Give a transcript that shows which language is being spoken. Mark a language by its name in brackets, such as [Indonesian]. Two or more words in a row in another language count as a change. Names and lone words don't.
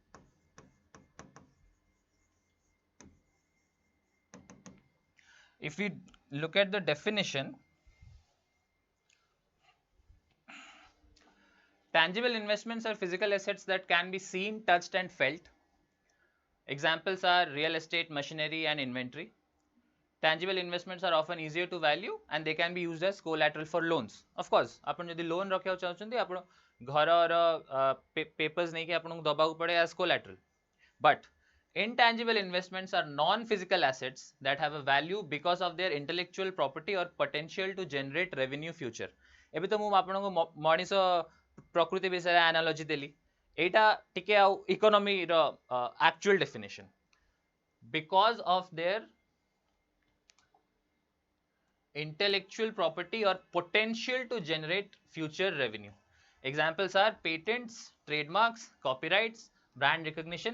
[English] If we look at the definition, tangible investments are physical assets that can be seen, touched, and felt. Examples are real estate, machinery, and inventory. Tangible investments are often easier to value and they can be used as collateral for loans. Of course, [Odia] ଆପଣ ଯଦି ଲୋନ୍ ରଖିବାକୁ ଚାହୁଁଛନ୍ତି, ଆପଣ ଘରର papers ନେଇକି ଆପଣଙ୍କୁ ଦବାକୁ ପଡ଼େ [English] as collateral. But intangible investments are non-physical assets that have a value because of their intellectual property or potential to generate revenue future. [Odia] ଏବେ ତ ମୁଁ ଆପଣଙ୍କୁ ମଣିଷ ପ୍ରକୃତି ବିଷୟରେ analogy ଦେଲି, ଏଇଟା ଟିକେ ଆଉ ଇକୋନୋମିର [English] actual definition. Because of their intellectual property or potential to generate future revenue. Examples are patents, trademarks, copyrights, brand recognition.